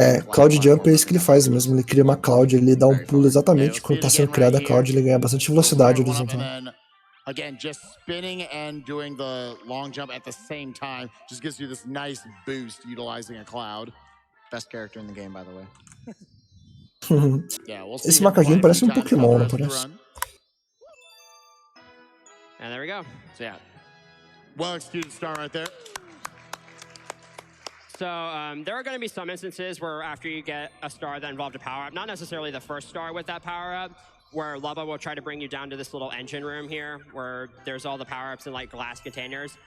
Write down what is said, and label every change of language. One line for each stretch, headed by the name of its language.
Portuguese: Cloud Jump é isso que ele faz mesmo, ele cria uma cloud, ele dá um pulo exatamente quando está sendo criada a cloud, ele ganha bastante velocidade horizontal.
English: Again, just spinning and doing the long jump at the same time just gives you this nice boost utilizing a cloud. Best character in the game, by the way.
Portuguese: Esse macaquinho parece um Pokémon, não parece?
English: And there we go. So yeah. Well-executed star right there. So there are going to be some instances where after you get a star that involved a power-up, not necessarily the first star with that power-up, where Lubba will try to bring you down to this little engine room here, where there's all the power-ups in like glass containers.